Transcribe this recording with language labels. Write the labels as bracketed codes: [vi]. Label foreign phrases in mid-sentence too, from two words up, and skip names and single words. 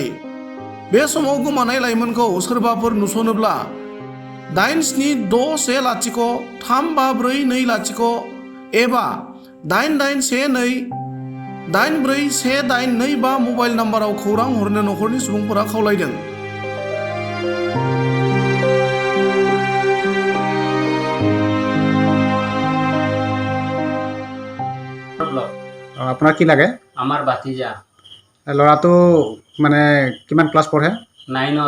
[brx] बे समाव गोमानाय लाइमोनखौ सोरबाफोर नुसनोब्ला 8760355420 एबा 8812841185 मबाइल नाम्बाराव खौरां हरनो नखरनि सुबुंफोरा खावलायदों। [as] আপোনাৰ কি লাগে? আমাৰ বাতিজা ল'ৰাটো মানে কিমান ক্লাছ পঢ়ে? 9ত।